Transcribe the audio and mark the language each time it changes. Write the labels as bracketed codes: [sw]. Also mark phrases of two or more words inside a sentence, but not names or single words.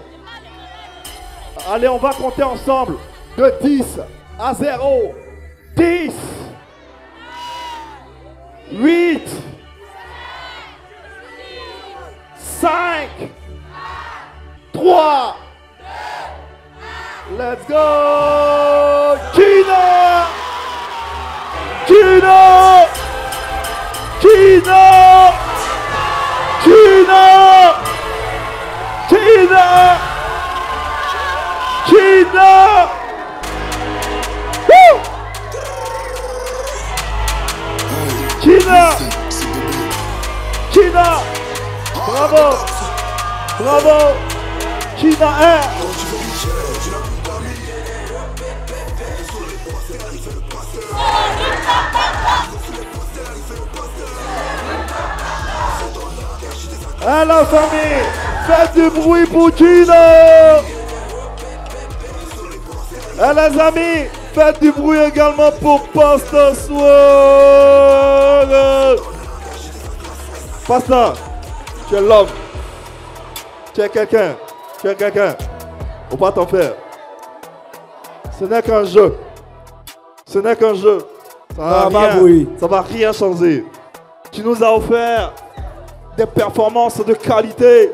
[fr] Allez, on va compter ensemble de 10 à 0. 10, 8, 5, 3, [en] let's go! [fr] Gina! Gina! Gina! Gina! Gina! Gina! Woo! Gina! Gina! Bravo! Bravo! Gina Air! À la famille, faites du bruit pour Gina! À les amis, faites du bruit également pour Pasta Swaga! Pasta, tu es l'homme. Tu es quelqu'un. Tu es quelqu'un. Faut pas t'en faire. Ce n'est qu'un jeu. Ce n'est qu'un jeu. Ça va rien changer. Tu nous as offert des performances de qualité.